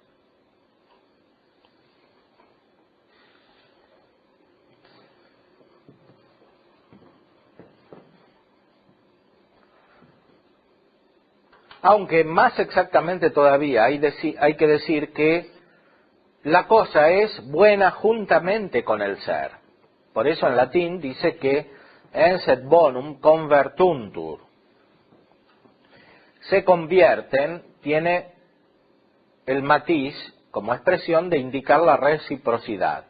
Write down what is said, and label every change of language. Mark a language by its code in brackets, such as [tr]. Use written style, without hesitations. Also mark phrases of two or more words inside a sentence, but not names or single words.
[es] Aunque más exactamente todavía hay que decir que la cosa es buena juntamente con el ser. Por eso en latín dice que [la] ens et bonum convertuntur. [es] Se convierten, tiene el matiz como expresión de indicar la reciprocidad.